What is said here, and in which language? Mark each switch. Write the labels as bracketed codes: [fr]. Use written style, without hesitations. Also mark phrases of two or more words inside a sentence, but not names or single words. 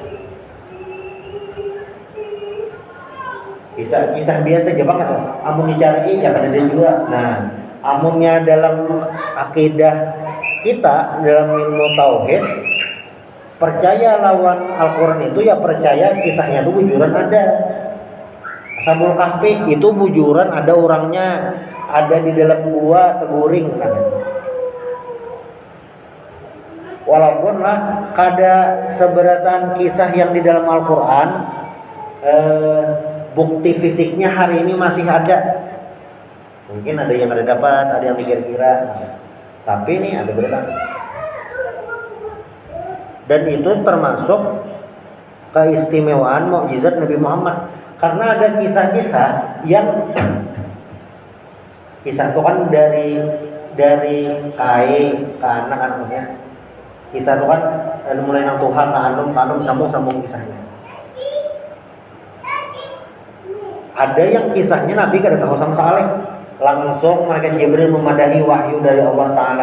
[id] Kisah biasa aja banget loh. [bjn] Amun dicari ya kan ada juga. Nah, amunnya dalam akidah kita dalam ilmu tauhid, percaya lawan Al-Quran itu ya percaya kisahnya itu bujuran ada. Ashabul Kahfi itu bujuran ada orangnya, ada di dalam gua teguring kan. Walaupun lah kada seberatan kisah yang di dalam Al-Quran, bukti fisiknya hari ini masih ada. [id] Mungkin ada yang ada dapat, ada yang dikira-kira. Tapi ini ada benar. Dan itu termasuk keistimewaan mukjizat Nabi Muhammad. [bjn] Karena ada kisah-kisah yang kisah itu kan dari kai ke anak anaknya. Kisah itu kan mulai nang tuha ke anum sambung kisahnya. Ada yang kisahnya Nabi kada tahu sama sekali. Langsung malaikat Jibril memadahi wahyu dari Allah Ta'ala.